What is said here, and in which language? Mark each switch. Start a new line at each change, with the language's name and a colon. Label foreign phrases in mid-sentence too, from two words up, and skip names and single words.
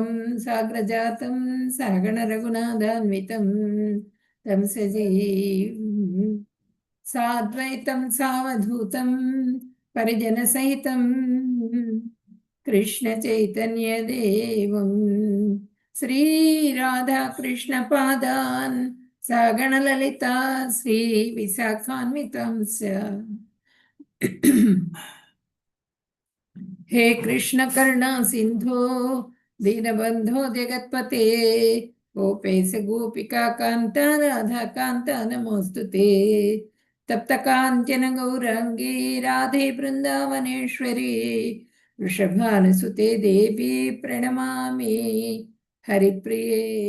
Sanskrit: సాగ్రజాతం సహగణ రఘునాథాన్వితం తం సజీవం సాద్వైతం సావధూతం పరిజన సహితం కృష్ణ చైతన్య దేవం శ్రీ రాధా కృష్ణ పాదాన్ సగణ లలితా శ్రీ విశాఖాన్వితంస. हे कृष्ण करुणा सिंधो दीनबंधो जगत्पते गोपेश गोपिका कांता राधा कांता नमोस्तुते. तप्त कांचन गौरांगी राधे वृंदावनेश्वरी वृषभानुसुते देवी प्रणमामि हरिप्रिये.